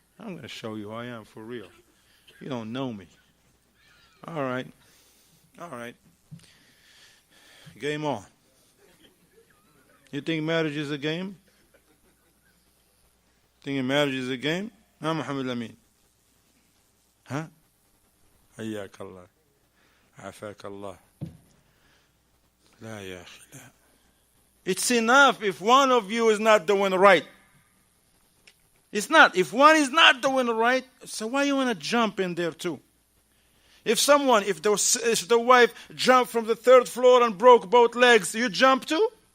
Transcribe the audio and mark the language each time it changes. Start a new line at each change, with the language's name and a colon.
English: I'm going to show you who I am for real. You don't know me. All right. All right. Game on. You think marriage is a game? Think marriage is a game? abu-muhammad-al-maghribee. Huh?
Arabic: حياك الله عافاك الله لا يا أخي لا.
English: It's enough if one of you is not doing right. It's not. If one is not doing right, so why you want to jump in there too? If the wife jumped from the 3rd floor and broke both legs, you jump too?